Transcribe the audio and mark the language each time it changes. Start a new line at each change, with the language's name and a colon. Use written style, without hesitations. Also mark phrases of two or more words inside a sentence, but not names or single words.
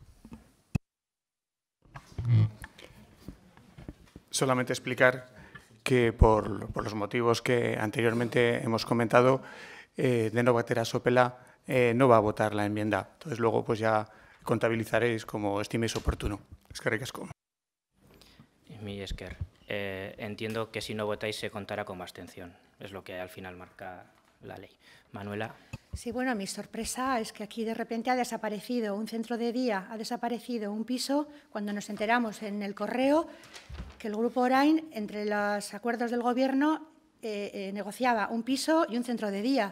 Spanish: Solamente explicar que por los motivos que anteriormente hemos comentado, Deno Batera Sopela no va a votar la enmienda. Entonces luego pues ya contabilizaréis como estiméis oportuno.
Basque: Eskerrik asko. Millesker.
Spanish: Entiendo que si no votáis se contará como abstención. Es lo que al final marca la ley. Manuela. Sí, bueno, mi sorpresa es que aquí de repente ha desaparecido un centro de día, ha desaparecido un piso, cuando nos enteramos en el correo que el Grupo Orain, entre los acuerdos del Gobierno, negociaba un piso y un centro de día.